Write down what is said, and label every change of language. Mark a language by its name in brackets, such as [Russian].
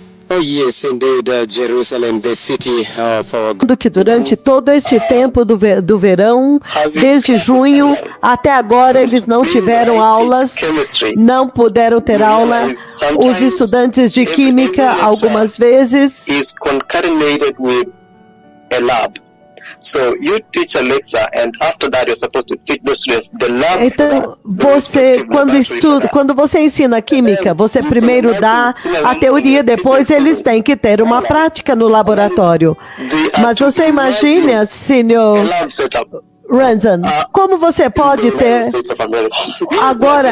[English] Oh yes, indeed, Jerusalem, the city of our God. [Portuguese] Que durante todo esse tempo do verão, desde junho até agora, eles não tiveram aulas, não puderam ter aula. Os estudantes de química, algumas vezes, [English] is concatenated with a lab. So you teach a lecture, and after that you're supposed to teach those students the lab. [Portuguese] então, você, quando você ensina química, você primeiro dá a teoria, depois eles têm que ter uma prática no laboratório. Mas você imagina, senhor [English] Lab setup. [Portuguese] Ranzan, como você pode ter agora